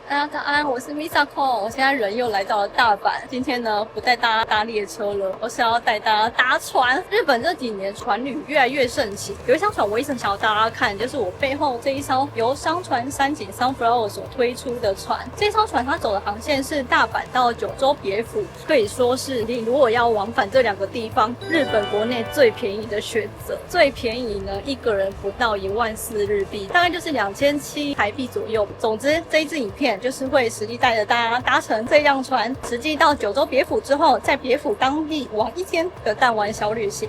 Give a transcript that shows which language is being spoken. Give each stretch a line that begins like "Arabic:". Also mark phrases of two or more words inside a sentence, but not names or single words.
Chinese: 大家安，我是 Misako， 我現在人又來到了大阪。今天呢，不帶大家搭列車了，而是要帶大家搭船。日本這幾年船旅越來越盛行，有一艘船我一直想要大家看，就是我背後這一艘由商船三井 Sunflower 所推出的船。這艘船它走的航線是大阪到九州別府，可以說是你如果要往返這2個地方，日本國內最便宜的選擇。最便宜呢，一個人不到14000日幣，大概就是2700台幣左右。總之，這一支影片就是會實際帶着大家搭乘這輛船，實際到九州別府之後，在別府當地玩1天的彈丸小旅行。